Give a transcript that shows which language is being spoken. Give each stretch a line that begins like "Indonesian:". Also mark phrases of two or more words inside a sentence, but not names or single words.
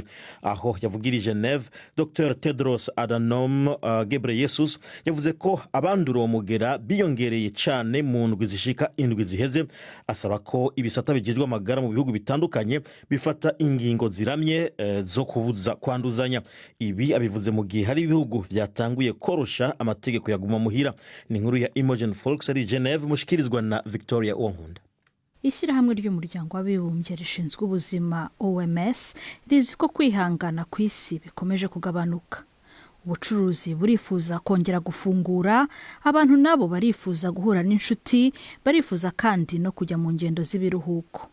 Rundi: Aho yavugirije Geneve, Dr Tedros Adhanom Ghebreyesus yavuze ko abandura umugera biyongereye cyane mu ndwi zishika indwi ziheze, asaba ko ibisata bijejwe amagara mu bihugu bitandukanye bifata ingingo ziramye zo kubuza kwanduzanya. Ibi abivuze mu gihe hari ibihugu byatanguye korosha amategeko yaguma muhira. Ni inkuru ya Imogen Folks ari Geneve mushikirizwa na Victoria Onkunda.
Kinyarwanda: Ishyirahamwe ry'umuryango w'abibumbye rishinzwe ubuzima OMS rizi ko kwihangana ku isi bikomeje kugabanuka. Ubucuruzi burifuza kongera gufungura, abantu nabo barifuza guhura n'inshuti, barifuza kandi no kujya mu ngendo z'ibiruhuko.